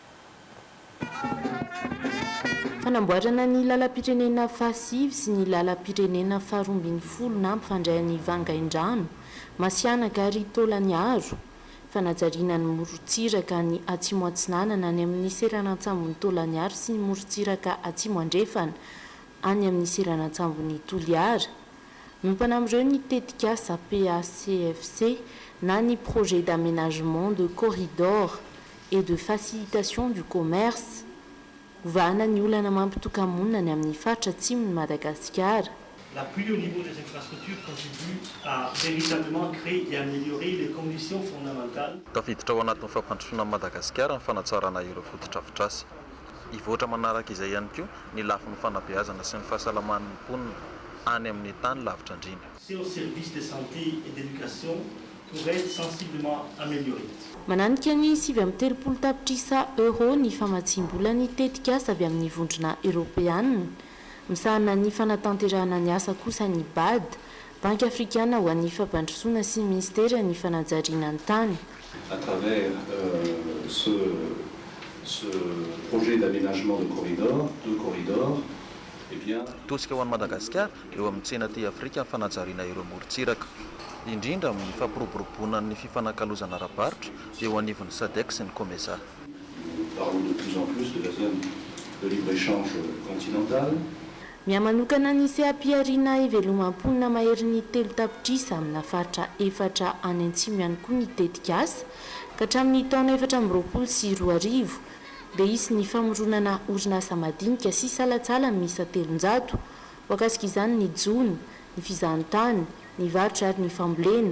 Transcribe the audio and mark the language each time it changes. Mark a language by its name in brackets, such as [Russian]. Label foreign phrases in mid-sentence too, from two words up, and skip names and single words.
[Malagasy] Fanamboarana ny lalam-pirenena fahasivy sy ny lalam-pirenena faharoambinifolo na ampifandray vangaindrano masianaka ary tolaniaro fanajariana ny morotsiraka ny atsimo atsinanana any amin'ny seranantsambony tolaniaro sy ny morotsiraka atsimo andrefana any amin'ny seranantsambony toliara mimpanam'ireo ny tetikasa PACFC na ny [French] projet d'aménagement de corridor et de facilitation du commerce [Malagasy] ovahana ny olana mampitokamonina ny amin'ny faritra atsimon'ny Madagasikara. [French] L'appui au niveau des infrastructures contribue à véritablement créer et améliorer les conditions fondamentales. [Malagasy] Tafiditra ao anatin'ny fampandrosoana Madagasikara ny fanatsarana ireo fototra-afotrasy. Ivoatra manaraka izay ihany koa ny lafin'ny fanabeazana sy ny fahasalaman'ny mponina any amin'ny tany lavitra indrindra. [French] C'est au service de santé et d'éducation pourrait être sensiblement amélioré. [Malagasy] Mananika ny 7.30 tapitrisa euro ny famatsimbola ny tetikasa avy amin'ny vondrona Europeana misahana ny fanatanterahana ny asa kosa ny BAD [French] Banque africaine [Malagasy] ho an'ny fampandrosoana sy ministera ny fanajariana ny tany. [French] À travers ce projet d'aménagement de corridors, deux corridors, eh bien... [Malagasy] Tosika ho an'i Madagasikara eo amin'ny tsena ty Afrika ny fanajariana ireo morontsiraka, indrindra amin'ny fampiroboroboana ny fifanakalozana ara-barotra eo anivon'ny SADC sy ny COMESA. [French] Nous parlons de plus en plus de la zone de libre-échange continentale. [Malagasy] Mihamanokana ny sehampiariana ivelomam-ponina mahery ny telo tapitrisa amina faritra efatra any Antsimo ihany koa ny tetikasa ka hatramin'ny taona 2024 dia isy ny famoronana orinasa madinika sy salatsala miisa 300 wakasika izany ny jony, ny fizahantany, ny varotra ary ny fambolena.